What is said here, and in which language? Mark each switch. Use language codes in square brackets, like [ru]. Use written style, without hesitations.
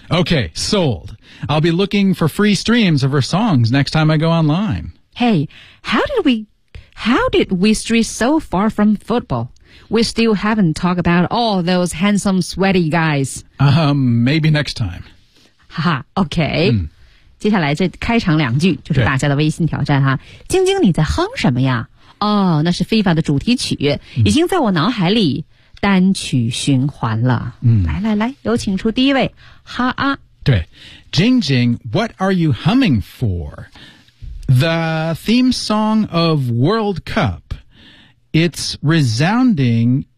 [en] Okay, sold. I'll be looking for free streams of her songs next time I go online. Hey, how did we stray so far from football? We still haven't talked about all those handsome, sweaty guys. Maybe next time. Haha, okay. Mm. [zh] 接下来这开场两句就是大家的微信挑战哈。晶晶你在哼什么呀哦那是 FIFA 的主题曲、嗯、已经在我脑海里单曲循环了。嗯来来来有请出第一位哈啊。 [en] 对。晶晶 what are you humming for? The theme song of World Cup. It's resounding